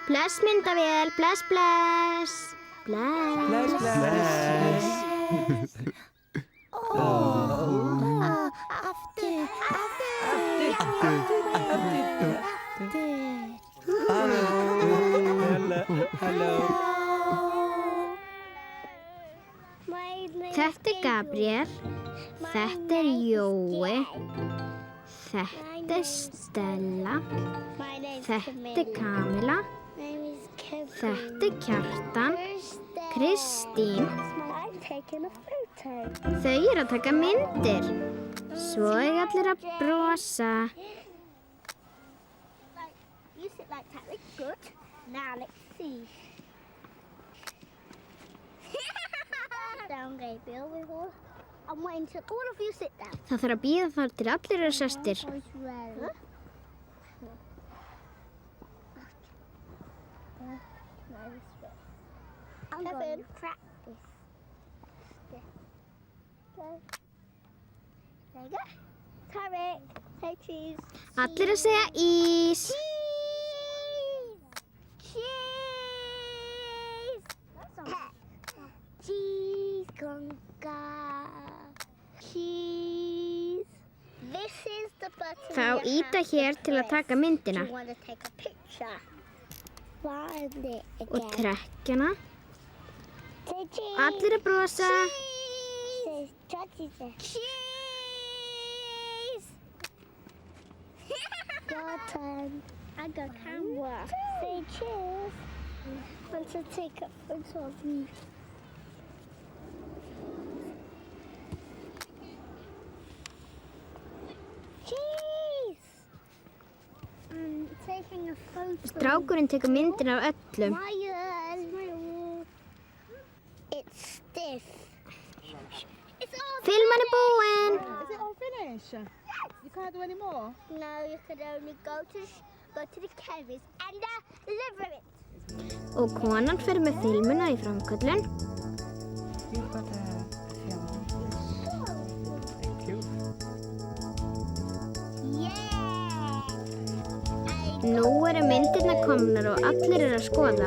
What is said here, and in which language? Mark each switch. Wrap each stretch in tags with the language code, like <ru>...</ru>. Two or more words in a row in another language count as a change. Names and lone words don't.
<is>Bless myndavél, bless, bless. Bless.</is> <en>Hello.</en> <is>Þetta er Gabriel. Þetta er Jói. Þetta er Stella. Þetta er Kamila. Þetta er Kjartan. Kristín. Þau eru að taka myndir. Svo er allir að brosa.</is> <en>You sit like that, that's good. Now let's see. Down, Gabriel. I'm waiting till all of you sit down.</en> <is>Það þarf að bíða þar til allir eru sestir.</is> <en>I'm going to practice. Go. There you go. Tarek, say cheese.</en> <is>Allir að segja ís.</is> <en>Cheese! Cheese conga. Cheese. This is the button.</en> <is>Þá íta hér til að taka myndina.</is> <en>You want to take a picture. Find it</en> <is>Og</is> <en>again. trekkjana. Say cheese.</en> <is>Allir að brosa.</is> <en>Cheese. Cheese. Your turn. I got camera. Say cheese. Want to take a photo of you. Cheese. I'm taking a photo.</en> <is>Strákurinn tekur myndina af öllum.</is> <en>Ryan. It's stiff. It's all</en> <is>Filman er búinn.</is> <en>Is it all finished? You can't do any more? No, you could only go to the chemist and deliver it.</en> <is>Og konan fer með filmuna í framköllun.</is> <en>You've got a film. Thank you.</en> <is>Nú eru myndirnar komnar og allir eru að skoða.</is>